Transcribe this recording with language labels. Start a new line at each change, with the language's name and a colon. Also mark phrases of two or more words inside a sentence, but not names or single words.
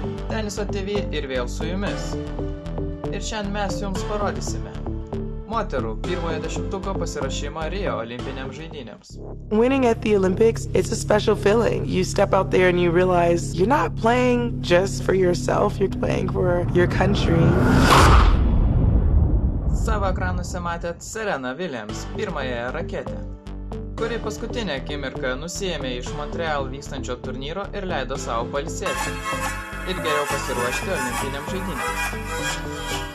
Lithuanian: Teniso TV ir vėl su jumis. Ir šiandien mes jums parodysime moterų pirmojo dešimtuko pasirašymą Rio olimpinėms žaidynėms.
English: Winning at the Olympics, it's a special feeling. You step out there and you realize you're not playing just for yourself, you're playing for your country.
Lithuanian: Savo ekranuose matėt Serena Williams, pirmąją raketę, kuri paskutinę akimirką nusiėmė iš Montreal vykstančio turnyro ir leido savo pailsėti ir geriau pasiruošti olimpinėms žaidynėms.